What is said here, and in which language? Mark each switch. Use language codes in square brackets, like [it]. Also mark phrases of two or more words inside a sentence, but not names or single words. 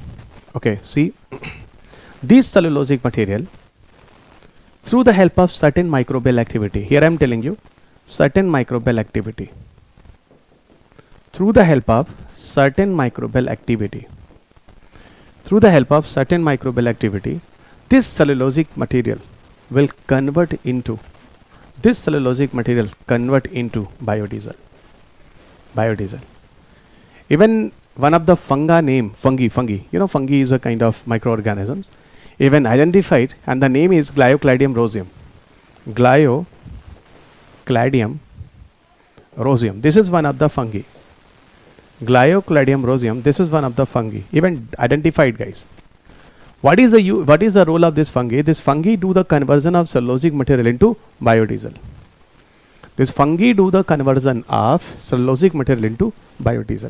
[en] Okay, see, this cellulosic material, through the help of certain microbial activity, here I am telling you certain microbial activity, through the help of certain microbial activity, through the help of certain microbial activity, this cellulosic material will convert into, this cellulosic material convert into biodiesel. Biodiesel. Even one of the fungi name, fungi, you know, fungi is a kind of microorganisms, even identified, and the name is Gliocladium roseum. Gliocladium roseum. This is one of the fungi. Gliocladium roseum. This is one of the fungi, even identified, guys. What is the role of this fungi? This fungi do the conversion of cellulosic material into biodiesel. This fungi do the conversion of cellulosic material into biodiesel.